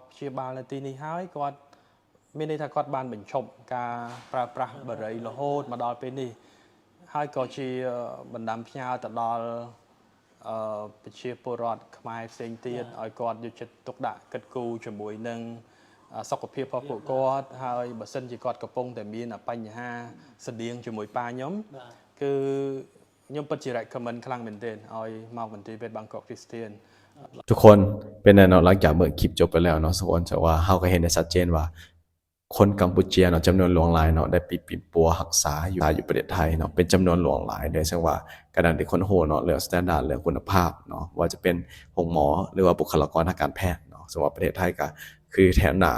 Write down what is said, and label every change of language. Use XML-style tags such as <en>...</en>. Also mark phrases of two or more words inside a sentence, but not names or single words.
<km>ព្យាបាលនៅទីនេះហើយគាត់មានន័យថាគាត់បានបញ្ឈប់ការប្រើប្រាស់បារីរហូតមកដល់ពេលនេះហើយក៏ជាបណ្ដាំផ្ញើទៅដល់ប្រជាពលរដ្ឋខ្មែរផ្សេងទៀតឲ្យគាត់យកចិត្តទុកដាក់គិតគូរជាមួយនឹងសុខភាពរបស់ពួកគាត់ហើយបើសិនជាគាត់កំពុងតែមានបញ្ហាស្តៀងជាមួយប៉ាខ្ញុំគឺខ្ញុំពិតជា recommend ខ្លាំងមែនទែនឲ្យមកមន្ទីរពេទ្យបាងកកគ្រីស្ទៀន</km> <tts>ทุกคนเป็นแน่นอนหลังจากเมื่อคลิปจบไปแล้วเนาะทุกคนจะว่าเฮาก็เห็นได้ชัดเจนว่าคนกัมพูเชียเนาะจำนวนหลวงหลายเนาะได้ปิ่นปัวรักษาอยู่ประเทศไทยเนาะเป็นจำนวนหลวงหลายโดยซึ่ง ว่ากระดันที่คนโหเนาะเรื่อง standard เรื่องคุณภาพเนาะว่าจะเป็นหมอหรือว่าบุคลากรทางการแพทย์เนาะซึ่งว่าประเทศไทยก็คือแถวหน้า</tts>